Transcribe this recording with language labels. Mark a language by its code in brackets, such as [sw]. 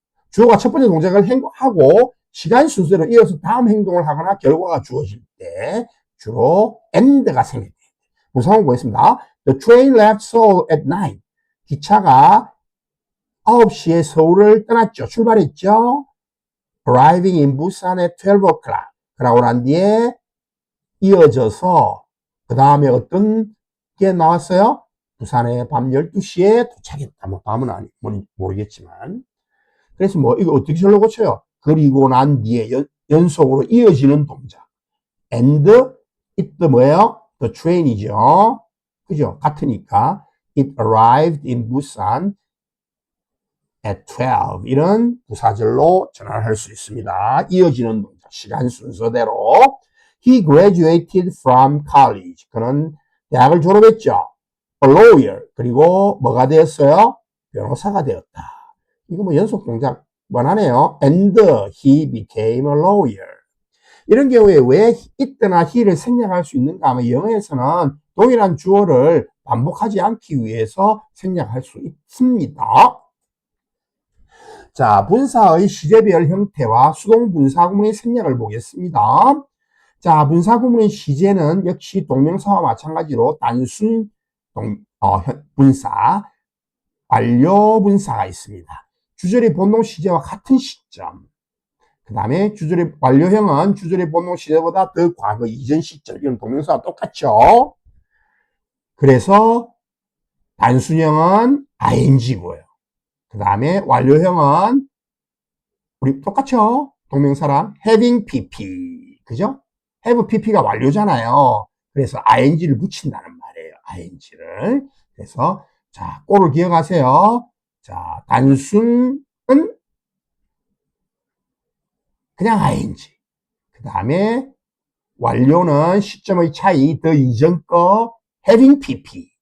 [ko] 주어가 첫 번째 동작을 하고 시간 순서로 이어서 다음 행동을 하거나 결과가 주어질 때 주로 and가 생깁니다. 무상한 보겠습니다. [en] The train left Seoul at 9. [ko] 기차가 9시에 서울을 떠났죠. 출발했죠. [en] Arriving in Busan at 12 o'clock. [ko] 그러고 난 뒤에 이어져서 그 다음에 어떤 게 나왔어요? 부산에 밤 12시에 도착했다. 뭐 밤은 아니 모르겠지만. 그래서 뭐 이거 어떻게 절로 고쳐요? 그리고 난 뒤에 연속으로 이어지는 동작. [en] And it [ko] 뭐예요? the train이죠. 그죠? 같으니까. [en] It arrived in Busan at 12. [ko] 이런 부사절로 전환할 수 있습니다. 이어지는 동작, 시간 순서대로. [en] He graduated from college. [ko] 그는 대학을 졸업했죠. [en] A lawyer. [ko] 그리고 뭐가 되었어요? 변호사가 되었다. 이거 뭐 연속 동작 원하네요. [en] And he became a lawyer. [ko] 이런 경우에 왜 it나 he를 생략할 수 있는가 하면 영어에서는 동일한 주어를 반복하지 않기 위해서 생략할 수 있습니다. 자, 분사의 시제별 형태와 수동분사구문의 생략을 보겠습니다. 자, 분사구문의 시제는 역시 동명사와 마찬가지로 단순 분사, 완료분사가 있습니다. 주절의 본동 시제와 같은 시점. 그 다음에 주절의 완료형은 주절의 본동 시제보다 더 과거 이전 시점. 이런 동명사와 똑같죠. 그래서 단순형은 ing고요. 그 다음에 완료형은 우리 똑같죠? 동명사랑 having pp. 그죠? have pp가 완료잖아요. 그래서 ing를 붙인다는 말이에요. ing를. 그래서 자, 꼴을 기억하세요. 자, 단순은 그냥 ing. 그 다음에 완료는 시점의 차이, 더 이전 거 having pp.